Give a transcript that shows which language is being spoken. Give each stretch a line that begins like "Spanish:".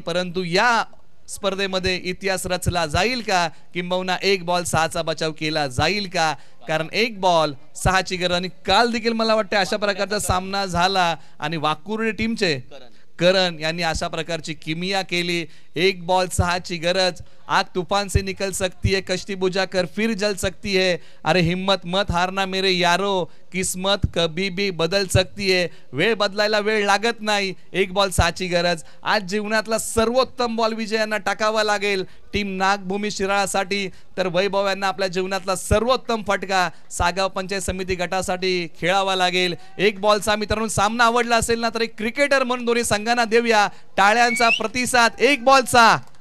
Marathi: परंतु या स्पर्धेमध्ये इतिहास रचला जाईल का? किंबहुना 1 बॉल 6चा बचाव केला जाईल का? कारण 1 बॉल 6ची गरज. आणि काल देखील मला वाटतं अशा प्रकारचा सामना झाला आणि वाकुर्डे टीमचे करण यांनी अशा प्रकारची किमिया केली. 1 बॉल 6ची गरज.
Hindi: आग तूफान से निकल सकती है, कश्ती बुझा कर फिर जल सकती है. अरे हिम्मत मत हारना मेरे यारो, किस्मत कभी भी बदल सकती है.
Marathi: वेळ बदलायला वेळ लागत नाही. 1 बॉल 6ची गरज. आज जीवनातला सर्वोत्तम बॉल विजय यांना टाकावा लागेल टीम नागभूमी शिराळासाठी. तर वैभव यांना आपल्या जीवनातला सर्वोत्तम फटका सागाव पंचायत समिती गटासाठी खेळावा लागेल. 1 बॉलचा मित्रांनो सामना आवडला असेल ना तर एक क्रिकेटर म्हणून दोन्ही संघांना देऊया टाळ्यांचा प्रतिसाद. 1 बॉलचा